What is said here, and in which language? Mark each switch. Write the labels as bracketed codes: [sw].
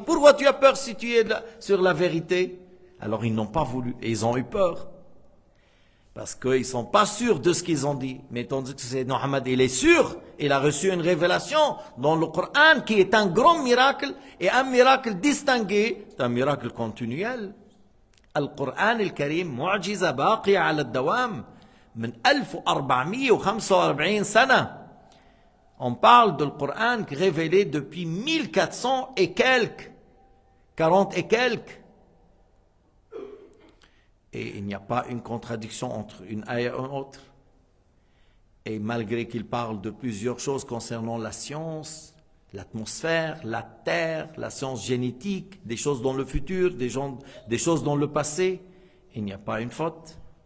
[fr] Pourquoi tu as peur si tu es sur la vérité? Alors ils n'ont pas voulu et ils ont eu peur. Parce qu'ils ne sont pas sûrs de ce qu'ils ont dit. Mais tandis que c'est Mohammed, il est sûr, il a reçu une révélation dans le Coran qui est un grand miracle et un miracle distingué, c'est un miracle continuel. [ar] القرآن الكريم معجزة باقية على الدوام من 1445 سنة. [fr] On parle du Coran révélé depuis 1400 et quelques, 40 et quelques. Et il n'y a pas une contradiction entre une ayah et une autre. Et malgré qu'il parle de plusieurs choses concernant la science, l'atmosphère, la terre, la science génétique, des choses dans le futur, des choses dans le passé, il n'y a pas une faute.